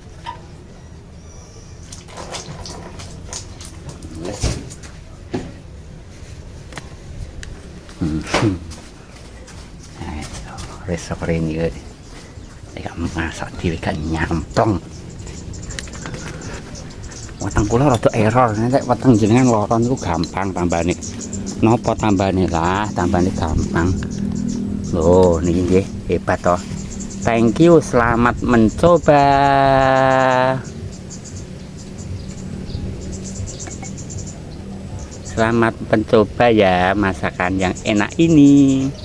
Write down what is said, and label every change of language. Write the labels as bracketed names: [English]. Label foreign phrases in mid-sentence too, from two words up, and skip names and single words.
[Javanese] Resep ini gak masak dhewe gak nyampleng. Weteng kula rada error nek weteng jenengan lara niku gampang tambane. Napa tambane lah, tambane gampang. Loh, niki nggih hebat toh. [English] Thank you, [Indonesian] selamat mencoba. Selamat mencoba ya masakan yang enak ini.